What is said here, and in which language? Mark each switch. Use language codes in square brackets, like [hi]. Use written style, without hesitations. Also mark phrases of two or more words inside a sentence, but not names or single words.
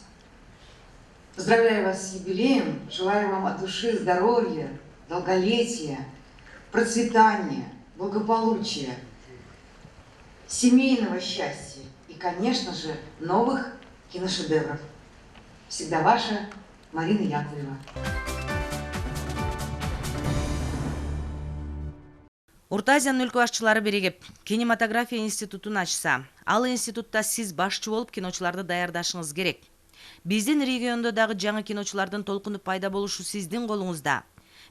[ru] Поздравляю вас с юбилеем. Желаю вам от души здоровья, долголетия, процветания, благополучия, семейного счастья и, конечно же, новых киношедевров. Всегда ваша Марина Яковлева. [ky] Орто Азиянын өлкө башчылары биригип кинематография институтун ачса, ал институтта сиз башчы болуп киночуларды даярдашыңыз керек. Биздин региондо дагы жаңы киночулардын толкуну пайда болушу сиздин колуңузда.